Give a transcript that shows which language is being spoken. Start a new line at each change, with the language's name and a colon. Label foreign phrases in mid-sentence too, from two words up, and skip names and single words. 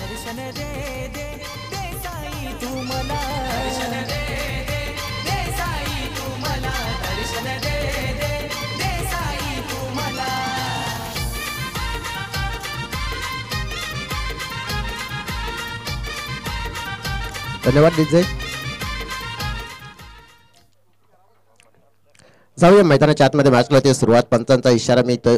Marathi: दर्शन दे दे दे साई तू मला दर्शन दे दे दे साई तू मला दर्शन दे दे दे साई तू मला. धन्यवाद डीजे. जाऊया मैदानाच्या आतमध्ये मॅचला ते सुरुवात. पंचांचा इशारा मिळतोय.